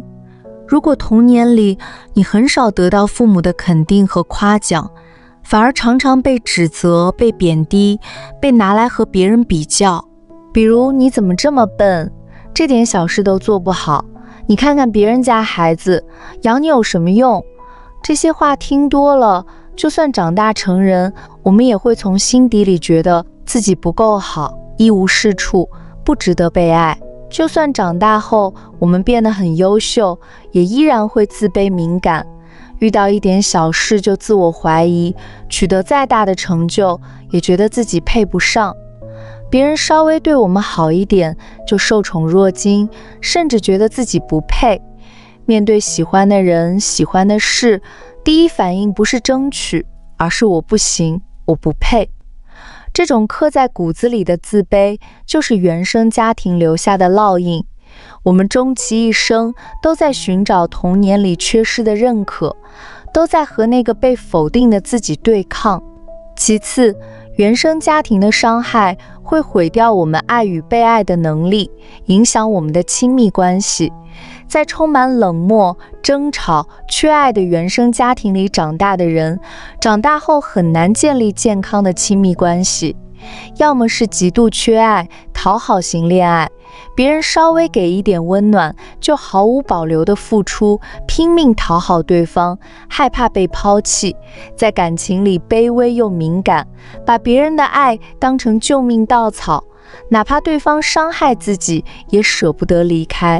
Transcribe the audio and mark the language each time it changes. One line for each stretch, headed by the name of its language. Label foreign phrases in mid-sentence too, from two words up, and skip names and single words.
Chinese: 如果童年裡你很少得到父母的肯定和誇獎，反而常常被指責、被貶低，被拿來和別人比較，比如你怎麼這麼笨，這點小事都做不好，你看看別人家孩子，養你有什麼用？這些話聽多了，就算長大成人，我們也會從心底裡覺得自己不夠好，一無是處，不值得被愛。就算長大後我們變得很優秀，也依然會自卑敏感，遇到一點小事就自我懷疑，取得再大的成就，也覺得自己配不上。別人稍微對我們好一點，就受寵若驚，甚至覺得自己不配。面對喜歡的人、喜歡的事，第一反應不是爭取，而是我不行，我不配。這種刻在骨子裡的自卑，就是原生家庭留下的烙印。我們終其一生都在尋找童年裡缺失的認可，都在和那個被否定的自己對抗。其次，原生家庭的傷害會毀掉我們愛與被愛的能力，影響我們的親密關係。在充滿冷漠、爭吵、缺愛的原生家庭裡長大的人，長大後很難建立健康的親密關係。要麼是極度缺愛、討好型戀愛，別人稍微給一點溫暖，就毫無保留的付出，拼命討好對方，害怕被拋棄，在感情裡卑微又敏感，把別人的愛當成救命稻草，哪怕對方傷害自己，也捨不得離開。